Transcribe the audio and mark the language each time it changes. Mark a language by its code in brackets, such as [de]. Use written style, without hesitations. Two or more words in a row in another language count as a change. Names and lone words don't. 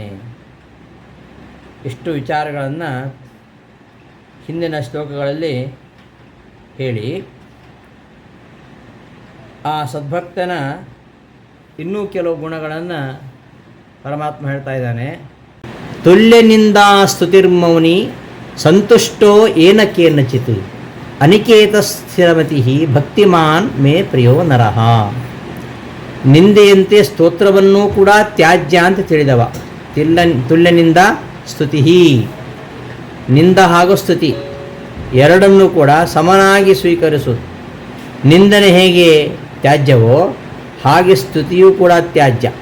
[kn] ಇಷ್ಟು ವಿಚಾರಗಳನ್ನು ಹಿಂದಿನ ಶ್ಲೋಕಗಳಲ್ಲಿ ಹೇಳಿ, ಆ ಸದ್ಭಕ್ತನ ಇನ್ನೂ ಕೆಲವು ಗುಣಗಳನ್ನು ಪರಮಾತ್ಮ ಹೇಳ್ತಾ ಇದ್ದಾನೆ. [sa] ತುಲ್ಯನಿಂದ ಸ್ತುತಿರ್ಮೌನಿ ಸಂತುಷ್ಟೋ ಏನ ಕೇನಚಿತ್ ಅನಿಕೇತ ಸ್ಥಿರಮತಿ ಭಕ್ತಿಮಾನ್ ಮೇ ಪ್ರಿಯೋ ನರಃ. [kn] ನಿಂದೆಯಂತೆ ಸ್ತೋತ್ರವನ್ನೂ ಕೂಡ ತ್ಯಾಜ್ಯ ಅಂತ ತಿಳಿದವ. [sa] ತುಲ್ಯನಿಂದ ಸ್ತುತಿ, [kn] ನಿಂದ ಹಾಗೂ ಸ್ತುತಿ ಎರಡನ್ನೂ ಕೂಡ ಸಮನಾಗಿ ಸ್ವೀಕರಿಸುವುದು. ನಿಂದನೆ ಹೇಗೆ ತ್ಯಾಜ್ಯವೋ ಹಾಗೆ ಸ್ತುತಿಯೂ ಕೂಡ ತ್ಯಾಜ್ಯ.